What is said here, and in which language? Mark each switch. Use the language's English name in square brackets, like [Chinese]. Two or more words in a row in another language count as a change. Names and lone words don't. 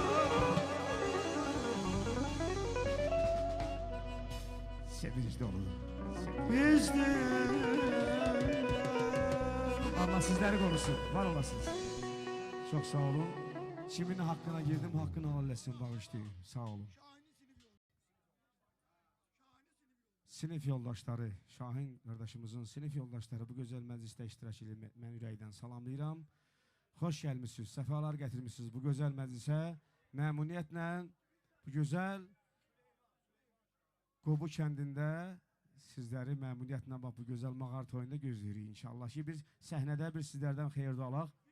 [Azerbaijani] Sevinç dolu. [Turkish] Bizde Allah sizleri korusun, [Azerbaijani] var olasınız. [Turkish] Çok sağ olun. Kimin hakkına girdim, hakkını helal etsin, bağışlayın. Sağ olun. [Azerbaijani] Sinif yoldaşları, Şahin kardeşimizin sinif yoldaşları bu güzel məclisdə iştirak edib mən ürəkdən salamlayıram. Xoş gəlmişsiniz, səfalar gətirmişsiniz bu güzel məclisə. Məmnuniyyətlə bu güzel Qobu kəndində sizləri məmnuniyyətlə bu gözəl mağar toyunda gözləyirik inşallah ki biz səhnədə bir sizlərdən xeyir alaq.